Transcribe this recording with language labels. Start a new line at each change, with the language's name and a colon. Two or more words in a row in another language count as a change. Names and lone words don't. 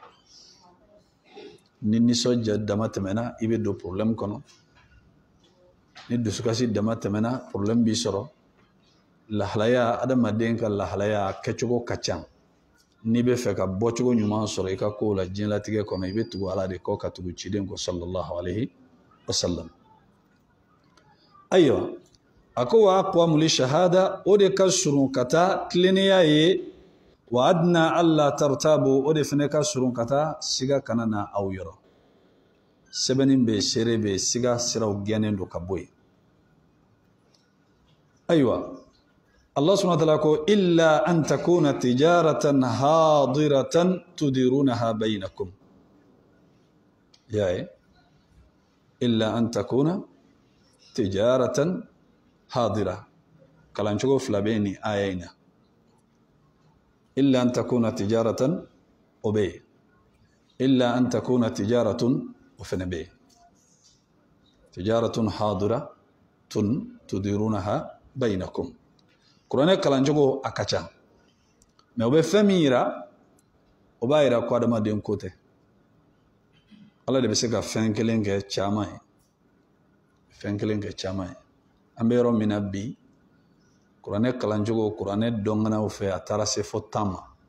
Bambara: ni nisɔndiya dama tɛmɛna i bɛ don problème kɔnɔ ni dusukasi dama tɛmɛna problème b'i sɔrɔ lahalaya adamaden ka lahalaya kɛcogo ka ca n'i bɛ fɛ ka bɔcogo ɲuman sɔrɔ i ka kow la diɲɛlatigɛ kɔnɔ i bɛ tugu ala de kɔ ka tugu ciden kɔ
Arabic: صلى الله عليه وسلم
Bambara: ayiwa a ko
Arabic: وأقوم للشهادة
Bambara: o de ka surun ka taa tilennenya ye
Arabic: وأدنى ألا ترتابوا
Bambara: o de fana ka surun ka taa siga kana na aw yɔrɔ sɛbɛnni bɛ seere bɛ siga siraw gɛnnen don ka bɔ yen ayiwa
Arabic: الله سبحانه وتعالى
Bambara: ko
Arabic: إلا أن تكون تجارة حاضرة تديرونها بينكم
Bambara: yae
Arabic: إلا أن تكون تجارة حاضرة
Bambara: kalancogo fila bɛ ni aya in na
Arabic: إلا أن تكون تجارة
Bambara: o bɛ yen
Arabic: إلا أن تكون تجارة
Bambara: o fana bɛ yen
Arabic: تجارة حاضرة تديرونها بينكم
Bambara: kuranɛ kalancogo a ka ca mais o bɛ fɛn min yira o b'a yira ko adamaden ko tɛ ala de bɛ se ka fɛn kelen kɛ caman ye fɛn kelen kɛ caman ye an bɛ yɔrɔ min na bi kuranɛ kalancogo kuranɛ dɔnganaw fɛ a taara se fo 10 ma